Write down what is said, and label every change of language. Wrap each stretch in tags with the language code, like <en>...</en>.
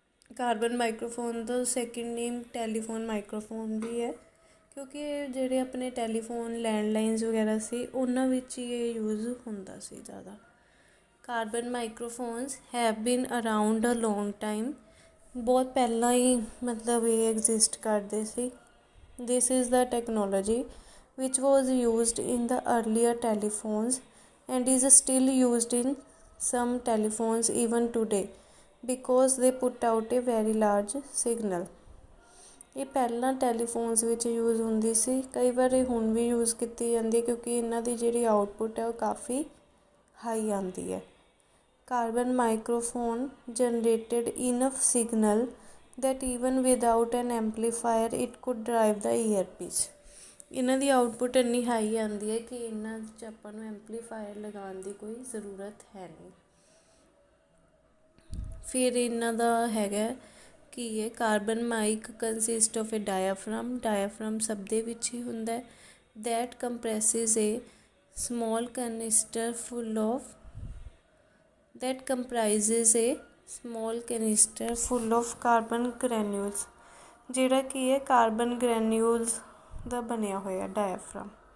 <pa>Carbon microphone ਦਾ second ਨੇਮ telephone microphone ਵੀ ਹੈ, ਕਿਉਂਕਿ ਜਿਹੜੇ ਆਪਣੇ ਟੈਲੀਫੋਨ ਲੈਂਡਲਾਈਨਸ ਵਗੈਰਾ ਸੀ ਉਹਨਾਂ ਵਿੱਚ ਹੀ ਇਹ ਯੂਜ਼ ਹੁੰਦਾ ਸੀ ਜ਼ਿਆਦਾ।</pa> <en>carbon microphones have been around a long time,</en> <pa>ਬਹੁਤ ਪਹਿਲਾਂ ਹੀ ਮਤਲਬ ਇਹ ਐਗਜ਼ਿਸਟ ਕਰਦੇ ਸੀ।</pa> <en>This is the technology which was used in the earlier telephones and is still used in some telephones even today because they put out a very large signal।</en> <pa>ਇਹ ਪਹਿਲਾਂ ਟੈਲੀਫੋਨਸ ਵਿੱਚ use ਹੁੰਦੀ ਸੀ, ਕਈ ਵਾਰ ਇਹ ਹੁਣ ਵੀ ਯੂਜ਼ ਕੀਤੀ ਜਾਂਦੀ ਹੈ ਕਿਉਂਕਿ ਇਹਨਾਂ ਦੀ ਜਿਹੜੀ ਆਊਟਪੁੱਟ ਹੈ ਉਹ ਕਾਫੀ ਹਾਈ ਆਉਂਦੀ ਹੈ।</pa> <en>Carbon microphone generated enough signal that even without an amplifier it could drive the earpiece।</en> <pa>ਇਹਨਾਂ ਦੀ ਆਊਟਪੁੱਟ ਇੰਨੀ ਹਾਈ ਆਉਂਦੀ ਹੈ ਕਿ ਇਹਨਾਂ 'ਚ ਆਪਾਂ ਨੂੰ ਐਂਪਲੀਫਾਇਰ ਲਗਾਉਣ ਦੀ ਕੋਈ ਜ਼ਰੂਰਤ ਹੈ ਨਹੀਂ। ਫਿਰ ਇਹਨਾਂ ਦਾ ਹੈਗਾ ਕੀ ਹੈ,</pa> <en>Carbon mic consist of a diaphragm.</en> <pa>ਡਾਇਆਫ੍ਰਾਮ ਸਭ ਦੇ ਵਿੱਚ ਹੀ ਹੁੰਦਾ।</pa> <en>that comprises a small canister full of that comprises a small canister full of carbon granules,</en> <pa>ਜਿਹੜਾ ਕੀ ਹੈ ਕਾਰਬਨ ਗ੍ਰੈਨਿਊਲਸ ਦਾ ਬਣਿਆ ਹੋਇਆ ਡਾਇਆਫ੍ਰਾਮ।</pa>